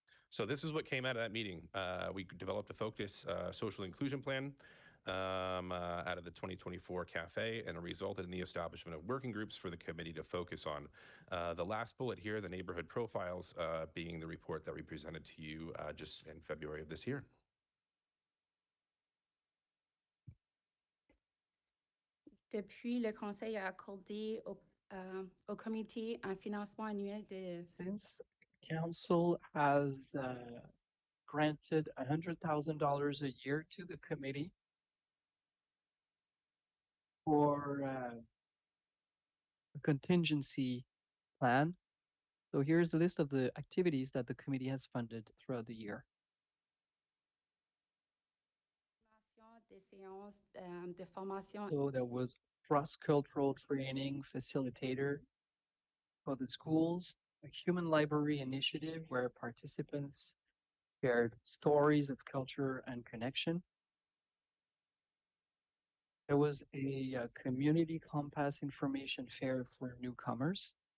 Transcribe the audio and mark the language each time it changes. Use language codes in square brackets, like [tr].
[en] So this is what came out of that meeting. We developed a focus social inclusion plan out of the 2024 CAFE, and it resulted in the establishment of working groups for the committee to focus on. The last bullet here, the neighborhood profiles, being the report that we presented to you just in February of this year. [fr] Depuis, le Conseil a accordé au comité un financement annuel de [en] Since council has granted $100,000 a year to the committee for a contingency plan. So here's the list of the activities that the committee has funded throughout the year. [fr] des séances de formation [en] So there was cross-cultural training facilitator for the schools, a human library initiative where participants shared stories of culture and connection. There was a community compass information fair for newcomers.